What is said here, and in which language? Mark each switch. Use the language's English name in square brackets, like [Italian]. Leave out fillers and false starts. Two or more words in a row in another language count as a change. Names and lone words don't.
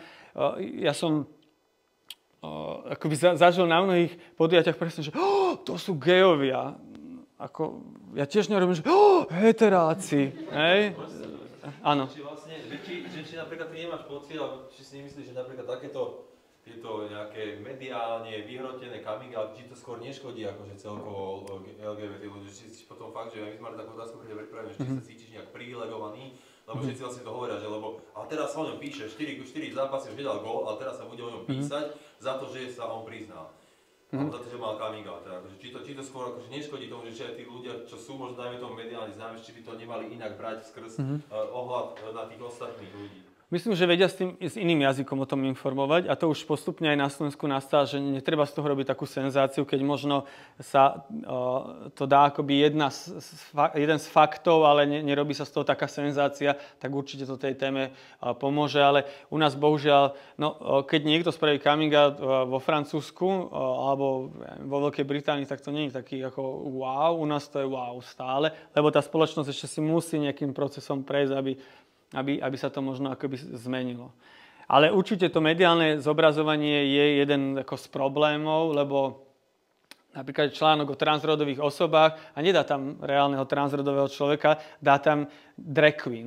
[Slovak] Ja som akoby zažil na mnohých podujatiach presne, že to sú gejovia. Ja tiež nerobím, že heteráci. Hej? Áno. Či napríklad ty nemáš pocit, alebo či si nemyslíš, že napríklad tieto nejaké mediálne vyhrotené [English] coming out, [Slovak] či to skôr neškodí akože celkovo LGBT ľudí, či potom fakt, že my sme mali takú otázku, keď pripravíme, či sa cítiš nejak privilegovaný, lebo všetci vlastne to hovoria, že ale teraz sa o ňom píše, 4 zápasy už nedal gól, ale teraz sa bude o ňom písať za to, že sa on priznal. Alebo za to, že mal [English] coming out. [Slovak] Akože, či to skôr akože neškodí tomu, že tí ľudia, čo sú možno dajme tomu mediálne známe, či by to nemali inak brať skrz ohľad na tých ostatných ľudí. Myslím, že vedia s iným jazykom o tom informovať a to už postupne aj na Slovensku nastáva, že netreba z toho robiť takú senzáciu, keď možno sa to dá akoby jeden z faktov, ale nerobí sa z toho taká senzácia, tak určite to tej téme pomôže. Ale u nás bohužiaľ, keď niekto spraví [English] coming out [Slovak] vo Francúzsku alebo vo Veľkej Británii, tak to nie je taký ako wow, u nás to je wow stále, lebo tá spoločnosť ešte si musí nejakým procesom prejsť, aby sa to možno akoby zmenilo. Ale určite to mediálne zobrazovanie je jeden ako z problémov, lebo napríklad článok o transrodových osobách a nedá tam reálneho transrodového človeka, dá tam [English] drag queen.